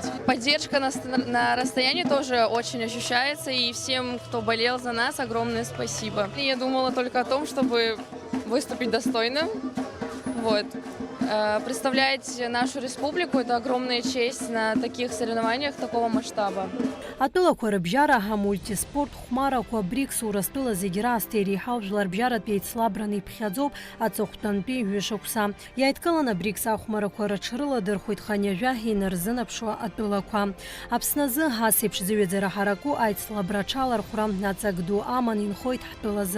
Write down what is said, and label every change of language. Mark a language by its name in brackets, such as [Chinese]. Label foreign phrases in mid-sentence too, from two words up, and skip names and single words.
[Russian] Поддержка на расстоянии тоже очень ощущается, и всем, кто болел за нас, огромное спасибо. Я думала только о том, чтобы выступить достойно. Вот. Представлять нашу республику – это огромная честь на таких соревнованиях такого масштаба. [Abkhazian] Атәылақәа рыбжьара амультиспорт хәмарақәа БРИКС Урыстәыла зегьы раасҭа иреиҳау жәларбжьаратәи еицлабраны иԥхьаӡоуп аҵыхәтәантәи ҩышықәса. Иааидкылан аБРИКС ахәмарақәа рыҽрыладырхәит ханҩажәа инарзынаԥшуа атәылақәа. Аԥсны азы ас еиԥш зыҩаӡара ҳараку аицлабра аҽалархәра аҵак ду аман инхоит ҳтәылазы.